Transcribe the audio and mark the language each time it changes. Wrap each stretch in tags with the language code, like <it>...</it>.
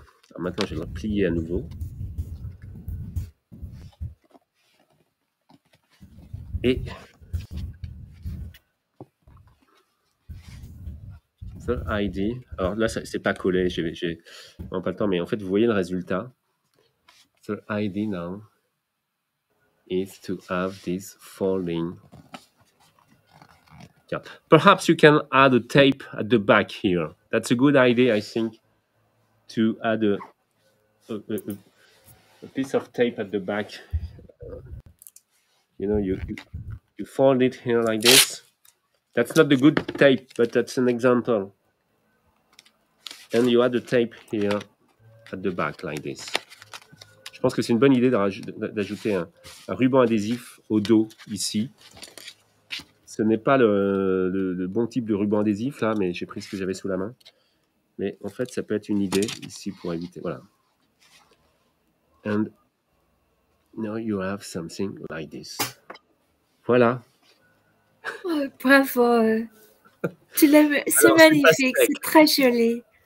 <fr>Alors maintenant, je vais le plier à nouveau.</fr> <en>Et the ID.</en> <fr>Alors là, c'est pas collé. J'ai vraiment pas le temps, mais en fait, vous voyez le résultat.</fr> <en>The ID now is to have this folding. Perhaps you can add a tape at the back here. That's a good idea, I think, to add a piece of tape at the back. You know, you fold it here like this. That's not the good tape, but that's an example. And you add the tape here at the back like this.</en> <fr>Je pense que c'est une bonne idée d'ajouter un ruban adhésif au dos ici. Ce n'est pas le bon type de ruban adhésif là, mais j'ai pris ce que j'avais sous la main. Mais en fait, ça peut être une idée ici pour éviter. Voilà.</fr> <en>And now you have something like this.</en> <fr>Voilà. Oh, bravo. Tu l'aimes, c'est magnifique, c'est très joli.</fr>